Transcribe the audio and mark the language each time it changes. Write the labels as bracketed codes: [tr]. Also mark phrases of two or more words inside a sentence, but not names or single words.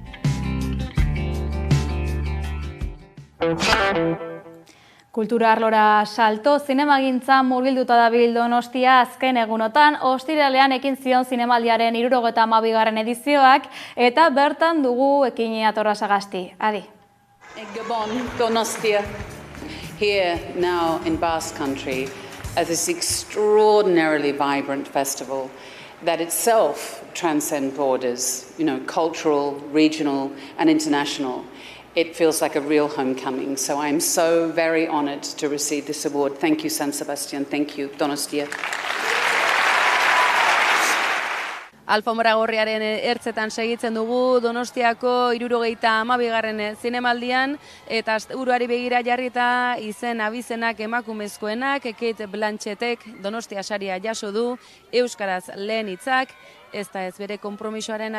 [eu] Kultura arlora salto, zinemagintza murgilduta dabil Donostia azken egunotan, ostiralean ekin zion zinemaldiaren 72. edizioak, eta bertan dugu ekine atorra sagasti. Adi. Gabon, Donostia, [en] here now in Basque Country, at this extraordinarily vibrant festival that itself transcends borders, cultural, regional and international. It feels like a real homecoming, so I'm so very honored to receive this award. Thank you, San Sebastian. Thank you, Donostia. [eu] Alfombra gorriaren ertzetan segitzen dugu Donostiako 72. zinemaldian, eta asteburuari begira jarrita izen abizenak emakumezkoenak, Kate Blanchettek Donostia saria jaso du, euskaraz lehen hitzak, ez da ez bere konpromisoaren